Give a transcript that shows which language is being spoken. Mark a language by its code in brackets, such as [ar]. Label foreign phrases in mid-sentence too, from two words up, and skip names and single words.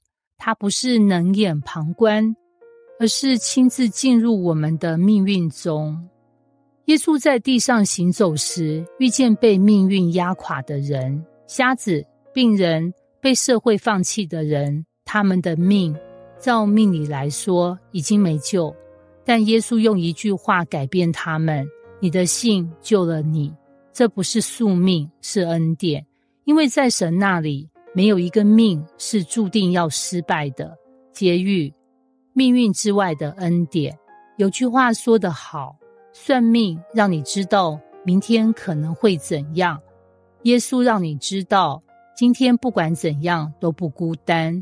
[zh] 他不是冷眼旁觀，而是親自進入我們的命運中。耶穌在地上行走時，遇見被命運壓垮的人，瞎子、病人、被社會放棄的人，他們的命，照命理來說，已經沒救。但耶穌用一句話改變他們，你的信救了你。這不是宿命，是恩典。因為在神那裡，沒有一個命是注定要失敗的。結語，命運之外的恩典。有句話說得好，算命讓你知道明天可能會怎樣，耶穌讓你知道今天不管怎樣都不孤單。